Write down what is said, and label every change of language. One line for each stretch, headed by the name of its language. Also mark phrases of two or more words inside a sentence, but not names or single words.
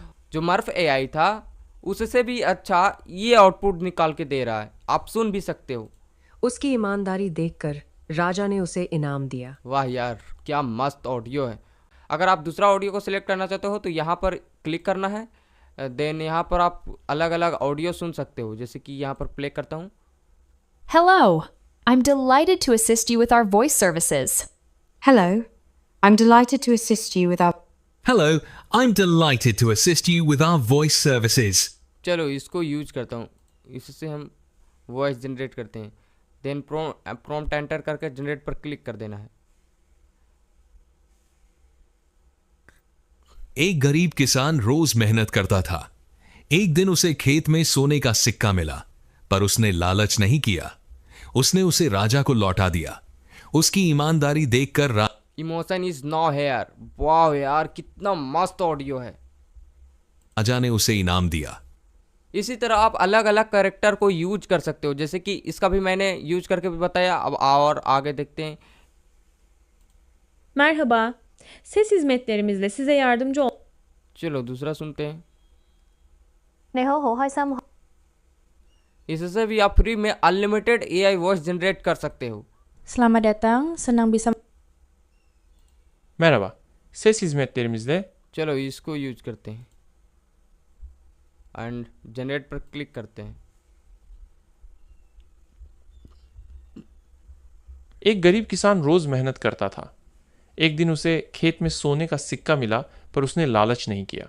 Hindi: जो मर्फ एआई था उससे भी अच्छा ये आउटपुट निकाल के दे रहा है, आप सुन भी सकते हो। उसकी ईमानदारी देखकर राजा ने उसे इनाम दिया। वाह यार, क्या मस्त ऑडियो है। अगर आप दूसरा ऑडियो को सिलेक्ट करना चाहते हो तो यहाँ पर क्लिक करना है। देन यहाँ पर आप अलग अलग ऑडियो सुन सकते हो, जैसे कि यहाँ पर प्ले करता हूँ।
English: Hello, I'm delighted to assist you with our voice services. Hello, I'm delighted to assist you with our. Hello, I'm delighted to assist you with our voice services.
Hindi: चलो इसको यूज करता हूँ, इससे हम वॉइस जनरेट करते हैं। देन
English: prompt enter
Hindi: करके जनरेट पर क्लिक कर देना है। एक गरीब किसान रोज मेहनत करता था। एक दिन उसे खेत में सोने का सिक्का मिला, पर उसने लालच नहीं किया। उसने उसे राजा को लौटा दिया। उसकी ईमानदारी देखकर
English: emotion is no here.
Hindi: वाह यार, कितना मस्त ऑडियो है। राजा ने उसे इनाम दिया। इसी तरह आप अलग अलग कैरेक्टर को यूज कर सकते हो, जैसे कि इसका भी मैंने यूज करके भी बताया। अब और आगे देखते हैं।
Turkish: Merhaba. Ses hizmetlerimizle size yardımcı ol.
Hindi: चलो दूसरा सुनते हैं।
Chinese: 你好，好開心。
Hindi: इससे भी आप फ्री में
English: unlimited AI voice
Hindi: जनरेट कर सकते हो।
Indonesian: Selamat datang, senang bisa.
Turkish: Merhaba. Ses hizmetlerimizle
Hindi: चलो इसको यूज करते हैं
English: and generate
Hindi: पर क्लिक करते हैं। एक गरीब किसान रोज मेहनत करता था। एक दिन उसे खेत में सोने का सिक्का मिला, पर उसने लालच नहीं किया।